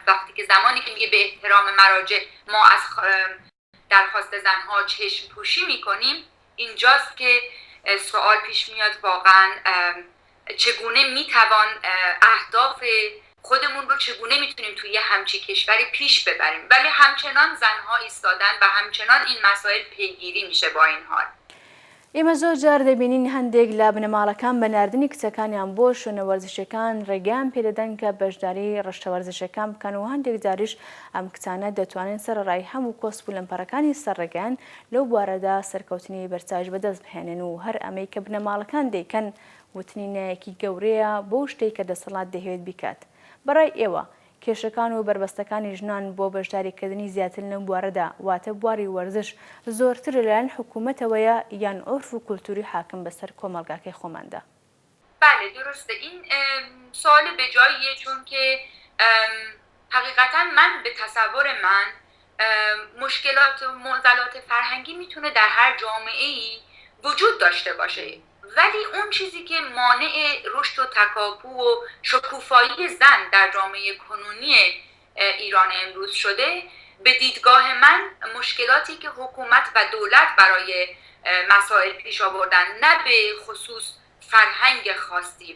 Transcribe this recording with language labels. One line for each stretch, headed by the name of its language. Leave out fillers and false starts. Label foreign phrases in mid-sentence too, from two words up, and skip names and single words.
Persian: وقتی که زمانی که میگه به احترام مراجع ما از درخواست زنها چشم پوشی میکنیم، اینجاست که سوال پیش میاد واقعا چگونه میتوان اهداف خودمون رو چگونه میتونیم توی همچی کشوری پیش ببریم، ولی همچنان زنها ایستادن و همچنان این مسائل پیگیری میشه با این حال.
Central Kurdish: ئێمە زۆر جار دەبینین هەندێک لە بنەماڵەکان بە ناردنی کچەکانیان بۆ شوێنە وەرزشەکان ڕێگەیان پێدەدەن کە بەشداری ڕەشتە وەرزشەکان بکەن و هەندێک جاریش ئەم کچانە دەتوانن سەرڕای هەموو کۆسپ و لەمپەرەکانی سەرڕێگەیان لەو بوارەدا سەرکەوتنی بەرچاوی بەدەست بهێنن و هەر ئەمەی کە بنەماڵەکان دەیکەن وتنینەیەکی گەورەیە بۆ شتێک کە دەسەڵات دەهەوێت بیکات. بەڕای ئێوە کێشەکان و بربەستەکانی ژنان بۆ بەشداریکردنی زیاتر لەم بوارەدا واتە بواری وەرزش زۆرتر لەلایەن حکوومەتەوەیە یان عرف و کولتوری حاکم بەسەر کۆمەلگاکەی خۆماندا؟
Persian: بله درسته، این سوال به جاییه، چون که حقیقتا من به تصور من مشکلات و معضلات فرهنگی میتونه در هر جامعه‌ای وجود داشته باشه، ولی اون چیزی که مانع رشد و تکاپو و شکوفایی زن در جامعه کنونی ایران امروز شده، به دیدگاه من مشکلاتی که حکومت و دولت برای مسائل پیش آوردن، نه به خصوص فرهنگ خاصی.